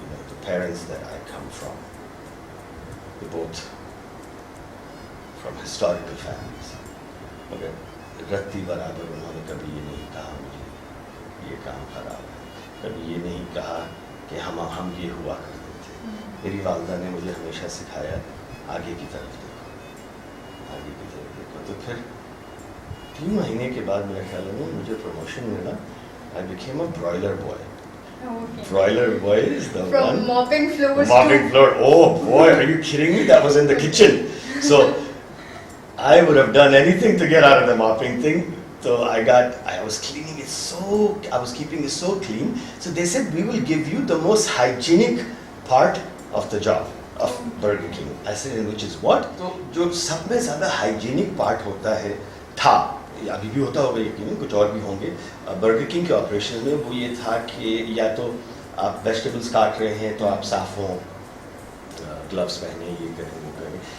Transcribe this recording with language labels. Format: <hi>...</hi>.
<en>The parents that I come from, they're both from historical families.</en> <ur>مگر رتی برابر انہوں نے کبھی یہ نہیں کہا مجھے یہ کام خراب ہے, کبھی یہ نہیں کہا کہ ہم یہ ہوا کرتے تھے. میری والدہ نے مجھے ہمیشہ سکھایا آگے کی طرف دیکھو, آگے کی طرف دیکھو. تو پھر 3 مہینے کے بعد میرے خیال میں مجھے پروموشن ملا.</ur> <en>I became a broiler boy. Okay. Broiler boy is the From one. mopping floors Mopping floor. Oh boy, are you kidding me? That was in the kitchen. So I would have done anything to get out of the mopping thing. So I was cleaning it I was keeping it so clean. So they said, we will give you the most hygienic part of the job of Burger King. I said, which is what?</en> <ur>تو جو سب میں زیادہ hygienic part ہوتا ہے تھا, ابھی بھی ہوتا ہوگا یقیناً, کچھ اور بھی ہوں گے برگر کنگ کے آپریشن میں, وہ یہ تھا کہ یا تو آپ ویجیٹیبلس کاٹ رہے ہیں تو آپ صاف ہوں, گلوز پہنے, یہ کریں وہ کریں.</ur>